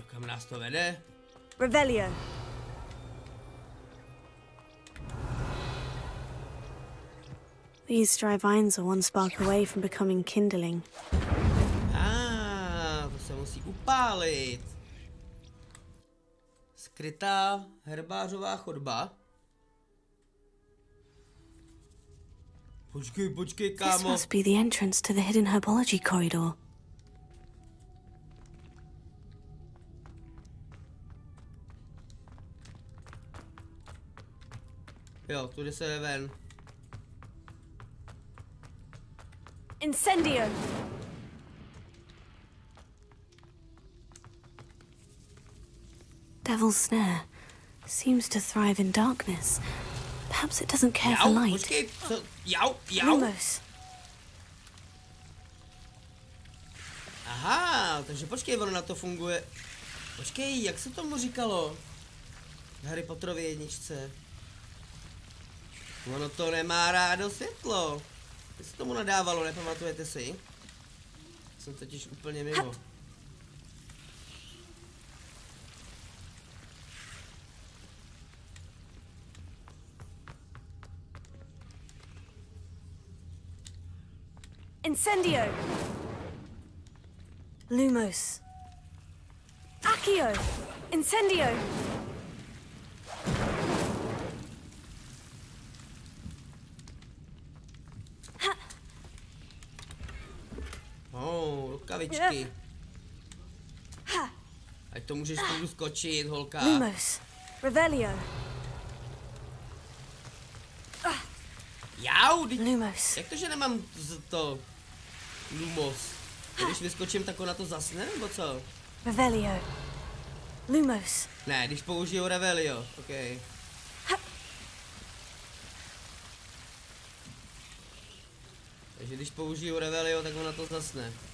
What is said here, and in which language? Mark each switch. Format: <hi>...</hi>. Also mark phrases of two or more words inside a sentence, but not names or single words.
<cs>nás to vede? Revelio.</cs> <en>These dry vines are one spark away from becoming kindling.</en> <cs>To se musí upálit. Skrytá herbářová chodba. Počkej, kámo.</cs> <en>This must be the entrance to the hidden herbology corridor.</en> <cs>Jo, tudy se jde ven. Incendio.</cs> <en>Devil's snare seems to thrive in darkness. Perhaps it doesn't care for light.</en> <cs>Počkej, co? Jau. Lumos. Aha, takže počkej, ono na to funguje. Počkej, jak se tomu říkalo? V Harry Potterově jedničce. Ono to nemá rádo světlo. Jak se tomu nadávalo, nepamatujete si? Jsem totiž úplně mimo. Incendio. Lumos. Accio. Incendio. Rukavičky. Ať to můžeš tu skočit, holka. Lumos. Revelio. Jau, Lumos. Jak to, že nemám to Lumos? Když vyskočím, tak ona to zasne, nebo co? Revelio. Lumos. Ne, když použiju Revelio, ok. Takže když použiju Revelio, tak ona to zasne.</cs>